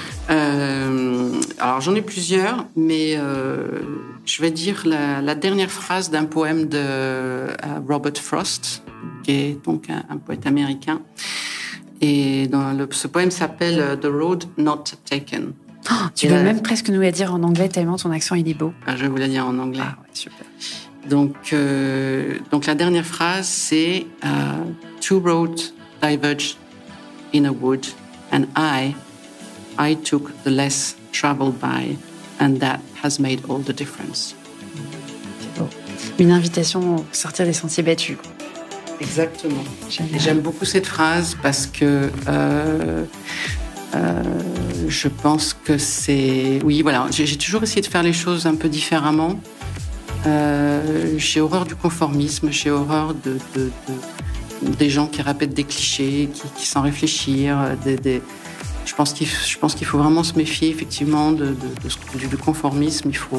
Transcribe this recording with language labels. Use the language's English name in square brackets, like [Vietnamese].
[French] Alors j'en ai plusieurs, mais je vais dire la dernière phrase d'un poème de Robert Frost, qui est donc un poète américain. Et ce poème s'appelle The Road Not Taken. Tu peux même presque nous la dire en anglais tellement ton accent il est beau. Je vais vous la dire en anglais. Ah ouais, super. Donc la dernière phrase c'est [English] Two roads diverged in a wood, and I took the less traveled by, and that has made all the difference. [French] C'est beau. Une invitation à sortir des sentiers battus. Exactement. J'aime beaucoup cette phrase parce que je pense que c'est... Oui, voilà, j'ai toujours essayé de faire les choses un peu différemment. J'ai horreur du conformisme, j'ai horreur des gens qui répètent des clichés, qui sans réfléchir, Je pense qu'il faut vraiment se méfier effectivement du conformisme.